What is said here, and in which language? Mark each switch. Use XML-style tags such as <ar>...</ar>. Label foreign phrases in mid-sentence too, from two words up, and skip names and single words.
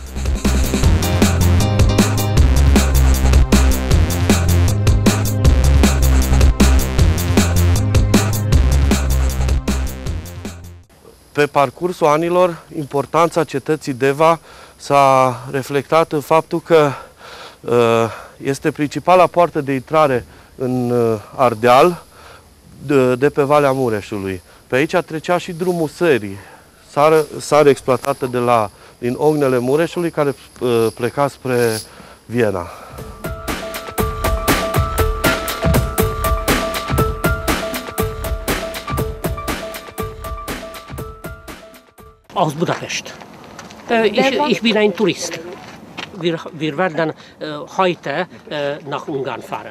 <ro>Pe parcursul anilor, importanța cetății Deva s-a reflectat în faptul că este principala poartă de intrare în Ardeal de pe Valea Mureșului. Pe aici trecea și drumul sării, sare exploatată din ognele Mureșului, care pleca spre Viena.</ro> <de>Aus Budapest. Ich bin ein Tourist. Wir werden heute nach Ungarn fahren.</de>